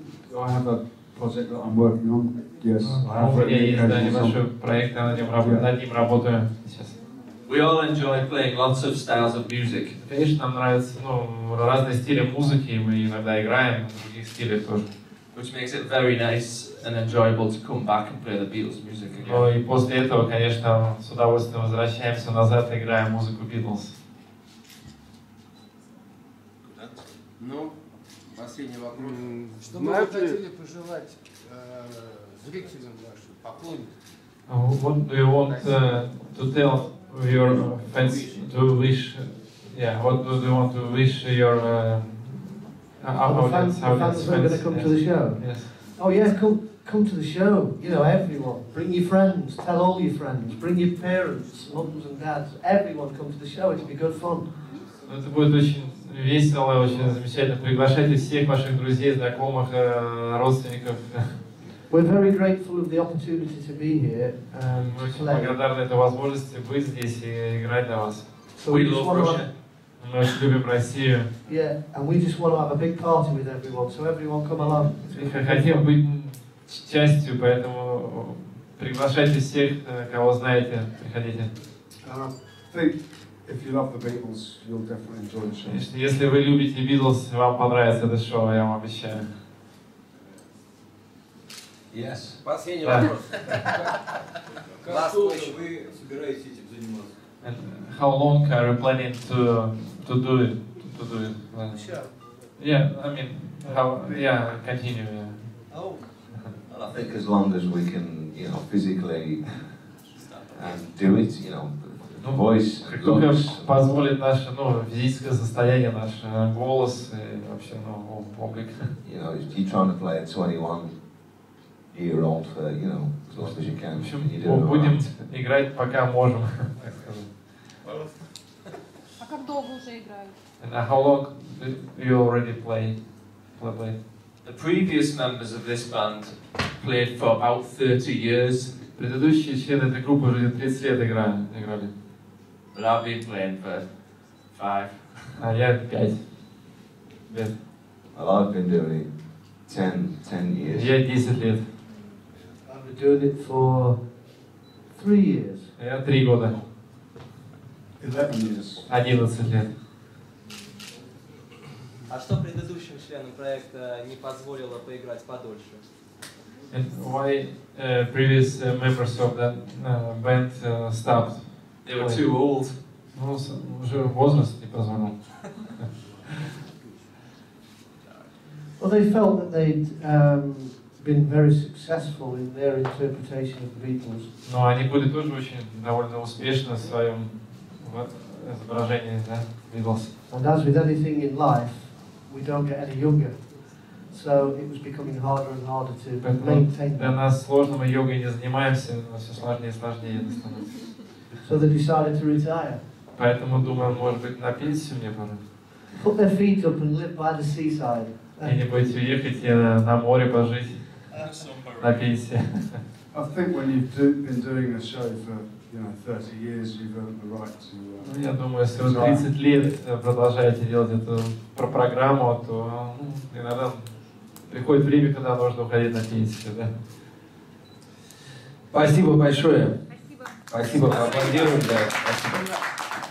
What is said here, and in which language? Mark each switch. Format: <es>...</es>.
<en>Do I have a project that I'm working on? Yes, I have.</en> <ru>У меня есть небольшой проект, я над ним работаю сейчас.</ru> <en>We all enjoy playing lots of styles of music.</en> <ru>Конечно, нам нравятся разные стили музыки, и мы иногда играем в других стилях тоже.</ru> <en>Which makes it very nice and enjoyable to come back and play the Beatles music again.</en> <ru>Ну и после этого, конечно, с удовольствием возвращаемся назад и играем музыку Beatles. Ну, последний вопрос. Что бы вы хотели пожелать зрителям вашим, поклонникам?</ru> <en>What do you want to tell your fans to wish? Yeah, what do you want to wish your fans who are going to come to the show? Yes. Oh yeah, come to the show. You know, everyone. Bring your friends. Tell all your friends. Bring your parents, mums and dads. Everyone come to the show. It'll be good fun.</en> <ru>Это будет очень весело, очень замечательно. Приглашайте всех ваших друзей, знакомых, родственников.</ru> <en>We're very grateful of the opportunity to be here.</en> <ru>Мы очень благодарны этой возможности быть здесь и играть для вас.</ru> <en>So we just</en> <ru>Мы очень любим Россию.</ru> <en>Yeah, and we just want to have a big party with everyone, so everyone come along.</en> <ru>Хотим быть частью, поэтому приглашайте всех, кого знаете, приходите.</ru> <en>If you love the Beatles, you'll definitely enjoy the show.</en> <ru>Если вы любите Beatles, вам понравится это шоу, я вам обещаю.</ru> <en>Yes.</en> <ru>Последний вопрос. Как долго вы собираетесь этим заниматься?</ru> <en>And how long are you planning to do it? Sure. Yeah, I mean, continue. Yeah. Oh. Well, I think as long as we can, physically do it, voice,</en> <ru>Как только</ru> <en>looks.</en> <ru>позволит наше, физическое состояние, наш голос и вообще, облик.</ru> <en>If you're trying to play a 21-year-old for, as long as you can.</en> <ru>В общем, будем играть, пока можем, так сказать. А как долго уже играют?</ru> <en>And how long do you already play? The previous members of this band played for about 30 years.</en> <ru>Предыдущие члены этой группы уже 30 лет играли.</ru> <en>But I've been playing for 5.</en> <ru>А я 5 лет.</ru> <en>Well, I've been doing it 10 years.</en> <ru>Я 10 лет.</ru> <en>I've been doing it for 3 years.</en> <ru>Я 3 года.</ru> <en>11 years.</en> <ru>11 лет. А что предыдущим членам проекта не позволило поиграть подольше?</ru> <en>And why previous members of that band stopped? They were too old. Уже возраст не позволил. Well, they felt that they'd been very successful in their interpretation of the Beatles.</en> <ru>Но они были тоже очень довольно успешны в своем изображении, Beatles.</ru> <en>And as with anything in life, we don't get any younger. So it was becoming harder and harder to maintain.</en> <ru>Для нас сложно, мы йогой не занимаемся, но все сложнее и сложнее это становится.</ru> <en>So they decided to retire.</en> <ru>Поэтому думаю, может быть, на пенсию мне пора.</ru> <en>Put their feet up and live by the seaside.</en> <ru>Где-нибудь уехать и на море пожить на пенсии.</ru> <en>I think when you've been doing a show for 30 years, you've earned the right to.</en> <ru>Я думаю, если вы 30 лет продолжаете делать эту программу, то иногда приходит время, когда нужно уходить на пенсию, да? Спасибо большое. Спасибо. Спасибо. Аплодируем. Спасибо.</ru>